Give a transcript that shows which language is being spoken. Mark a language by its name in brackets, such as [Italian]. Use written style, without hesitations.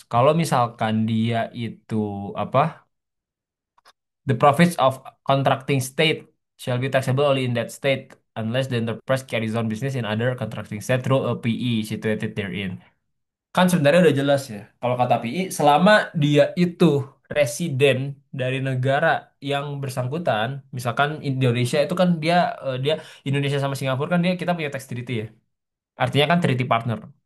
[Indonesian] Kalau misalkan dia itu apa? [English] The profits of contracting state shall be taxable only in that state unless the enterprise carries on business in other contracting state through a PE situated therein. [Indonesian] Kan sebenarnya udah jelas ya. Kalau kata PI, selama dia itu residen dari negara yang bersangkutan, misalkan Indonesia itu kan dia Indonesia sama Singapura kan dia kita punya tax treaty ya. Artinya kan treaty partner.